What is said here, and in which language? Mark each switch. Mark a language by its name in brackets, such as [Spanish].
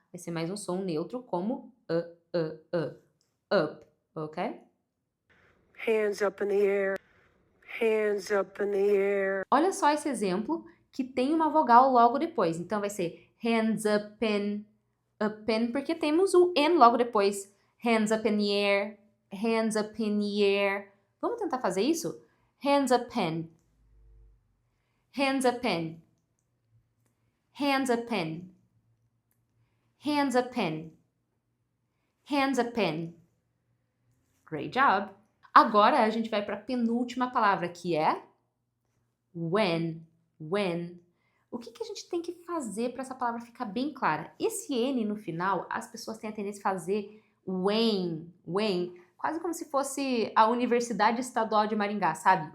[Portuguese] Vai ser mais um som neutro como up, ok? [English] Hands up in the air. Hands up in the air. [Portuguese] Olha só esse exemplo que tem uma vogal logo depois. Então vai ser [English] hands up in, [Portuguese] porque temos o N logo depois. [English] Hands up in the air, hands up in the air. [Portuguese] Vamos tentar fazer isso? [English] Hands up in, hands up in, hands up in, hands up in, hands up in. Great job! [Portuguese] Agora a gente vai para a penúltima palavra, que é when. When. O que a gente tem que fazer para essa palavra ficar bem clara? Esse N no final, as pessoas têm a tendência a fazer when, quase como se fosse a Universidade Estadual de Maringá, sabe?